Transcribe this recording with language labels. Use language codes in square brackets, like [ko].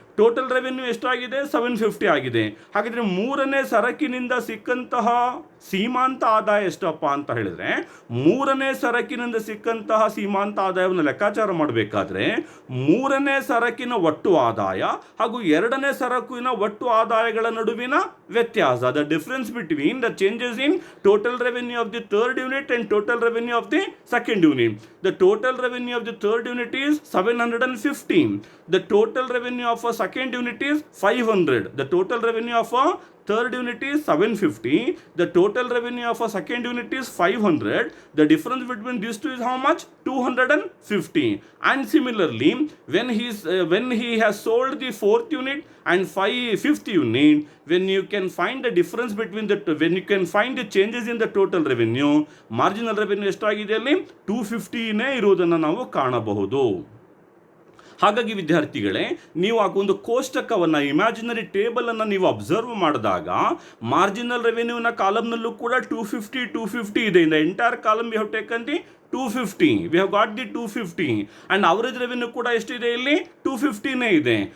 [kn] Total revenue ಎಷ್ಟಾಗಿದೆ, 750 ಆಗಿದೆ. ಹಾಗಾದರೆ ಮೂರನೇ ಸರಕಿನಿಂದ ಸಿಕ್ಕಂತಹ ಸೀಮಾಂತ ಆದಾಯ ಎಷ್ಟಪ್ಪ ಅಂತ ಹೇಳಿದ್ರೆ, ಮೂರನೇ ಸರಕಿನಿಂದ ಸಿಕ್ಕಂತಹ ಸೀಮಾಂತ ಆದಾಯವನ್ನು ಲೆಕ್ಕಾಚಾರ ಮಾಡಬೇಕಾದ್ರೆ ಮೂರನೇ ಸರಕಿನ ಒಟ್ಟು ಆದಾಯ ಹಾಗೂ ಎರಡನೇ ಸರಕಿನ ಒಟ್ಟು ಆದಾಯಗಳ ನಡುವಿನ ವ್ಯತ್ಯಾಸ, [en] The difference between the changes in total revenue of the third unit and total revenue of the second unit. The total revenue of the third unit is 750. The total revenue of a second unit is 500. The total revenue of a third unit is 750. The total revenue of a second unit is 500. The difference between these two is how much? 250. And similarly, when he has sold the fourth unit and fifth unit, when you can find the difference between when you can find the changes in the total revenue, marginal revenue [kn] ಎಷ್ಟಾಗಿದೆ ಅಲ್ಲಿ 250ನೇ ಇರುವುದನ್ನು ನಾವು ಕಾಣಬಹುದು. ಹಾಗಾಗಿ ವಿದ್ಯಾರ್ಥಿಗಳೇ, ನೀವು ಒಂದು ಕೋಷ್ಟಕವನ್ನು, ಇಮ್ಯಾಜಿನರಿ ಟೇಬಲನ್ನು ನೀವು ಅಬ್ಸರ್ವ್ ಮಾಡಿದಾಗ ಮಾರ್ಜಿನಲ್ ರೆವೆನ್ಯೂನ ಕಾಲಮ್ನಲ್ಲೂ ಕೂಡ 250 ಇದೆ. [en] In the entire column we have taken the 250. We have got the 250 and average revenue [kn] ಕೂಡ ಎಷ್ಟಿದೆ ಇಲ್ಲಿ? 250ನೇ ಇದೆ.